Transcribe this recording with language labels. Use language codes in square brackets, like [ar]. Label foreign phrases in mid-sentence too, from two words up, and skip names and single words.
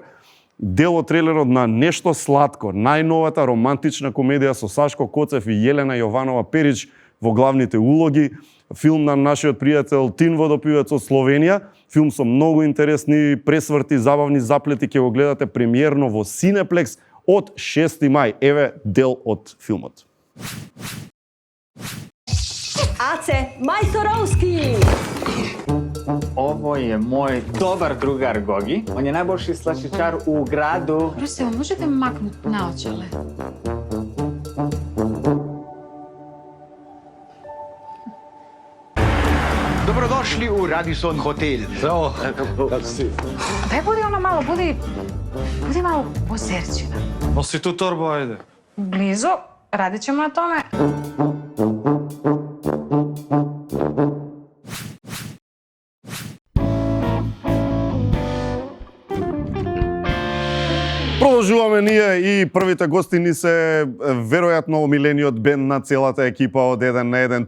[mk] Дел од трейлерот на Нешто сладко, најновата романтична комедија со Сашко Коцев и Јелена Јованова Перич во главните улоги. Филм на нашиот пријател Тин Водопивец од Словенија. Филм со многу интересни пресврти, забавни заплети, ќе го гледате премиерно во Синеплекс од 6 мај. Еве дел од филмот. [hr] Ace Majstorovski! Ovo je moj dobar drugar Gogi. On je najboljši slačičar u gradu. Ruseo, možete maknuti naočale? Dobrodošli u Radisson Hotel. Zdravo. Daj budi ono malo, budi malo pozerčina. Nosi tu torbu, ajde. Blizu, radit ćemo na tome. [mk] Продолжуваме ние и првите гости ни се веројатно омилениот бенд на целата екипа од 1 на 1.